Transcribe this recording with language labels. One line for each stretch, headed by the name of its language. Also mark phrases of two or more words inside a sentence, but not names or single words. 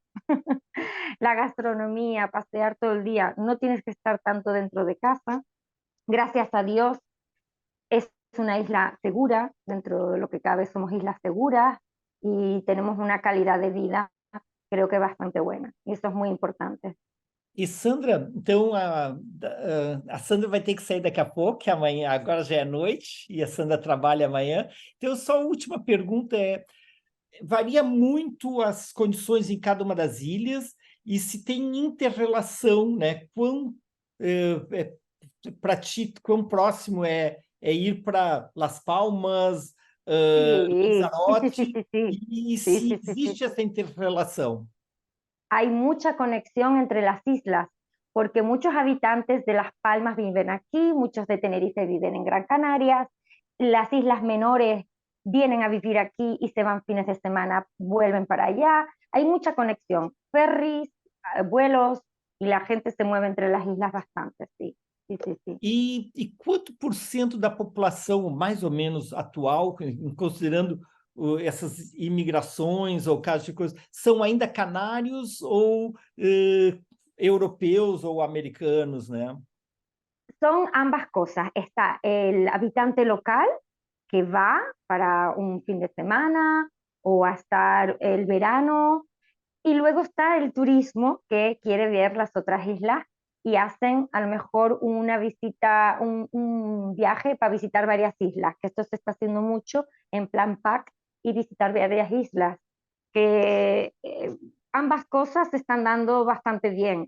Spanish: La gastronomía, pasear todo el día, no tienes que estar tanto dentro de casa. Gracias a Dios, es una isla segura, dentro de lo que cabe somos islas seguras y tenemos una calidad de vida, creo que bastante buena, y eso es muy importante.
Portuguese: E Sandra, então a Sandra vai ter que sair daqui a pouco, que amanhã, agora já é noite, e a Sandra trabalha amanhã. Então, só a última pergunta varia muito as condições em cada uma das ilhas, e se tem inter-relação, né? Para ti, quão próximo é ir para Las Palmas,
Spanish: Sí, sí, sí, sí,
Portuguese: Lanzarote,
Spanish: sí, sí,
Portuguese: e
Spanish: sí,
Portuguese: se
Spanish: sí, sí, sí,
Portuguese: existe
Spanish: sí.
Portuguese: essa inter-relação?
Spanish: Hay mucha conexión entre las islas, porque muchos habitantes de Las Palmas viven aquí, muchos de Tenerife viven en Gran Canaria, las islas menores vienen a vivir aquí y se van fines de semana, vuelven para allá. Hay mucha conexión, ferries, vuelos, y la gente se mueve entre las islas bastante, sí, sí, sí, sí.
Portuguese: E quanto por cento da população, mais ou menos atual, considerando essas imigrações ou casos de coisas, são ainda canários ou europeus ou americanos, né?
Spanish: Son ambas cosas. Está el habitante local que va para un fin de semana o a estar el verano. Y luego está el turismo que quiere ver las otras islas y hacen a lo mejor una visita, un viaje para visitar varias islas, que esto se está haciendo mucho en plan pack y visitar varias islas, que ambas cosas se están dando bastante bien.